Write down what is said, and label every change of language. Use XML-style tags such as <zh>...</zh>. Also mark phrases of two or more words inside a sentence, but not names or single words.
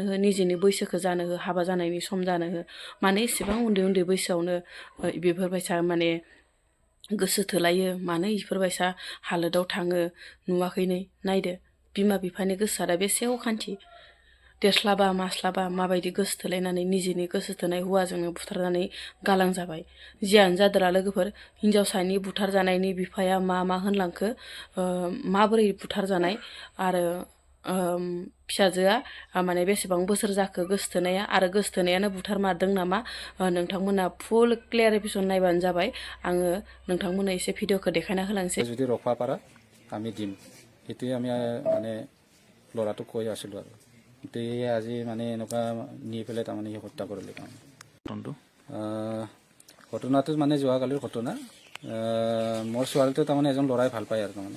<brx>हो निजेनि बैसोखौ जानो हो हाबा जानायनि सम जानो हो माने एसेबां उन्दै उन्दै बैसोआवनो बेफोरबायसा माने गोसो थोलायो मानो इफोरबायसा हालोदाव थाङो नुवाखै नै नायदो बिमा बिफानि गोसोआ दा बेसे अखान्थि देरस्लाबा मास्लाबा माबायदि गोसो थोलायनानै निजेनि गोसो थोनाय हौवाजोंनो बुथारनानै गालांजाबाय जियानो जादोला लोगोफोर हिन्जावसानि बुथारजानायनि बिफाया मा होनलांखो माबोरै बुथारजानाय आरो फिसाजोआ माने बेसेबां बोसोर जाखो गोसोथोनाया आरो गोसोथोनायानो बुथारमारदों नामा नोंथांमोना</brx> <en>full clarification</en> <brx>नायबानो जाबाय आङो नोंथांमोननो एसे भिडिअखौ देखायना होलांसै</brx> <as>যদি ৰখবা পাৰা আমি দিম সেইটোৱে আমি মানে ল'ৰাটোক কৈ আছিলোঁ আৰু কিন্তু এই আজি মানে এনেকুৱা নি পেলাই তাৰমানে সি হত্যা কৰিলে তাৰমানে ঘটনাটো মানে যোৱাকালিৰ ঘটনা মোৰ ছোৱালীটো তাৰমানে এজন ল'ৰাই ভাল পায় আৰু তাৰমানে</as>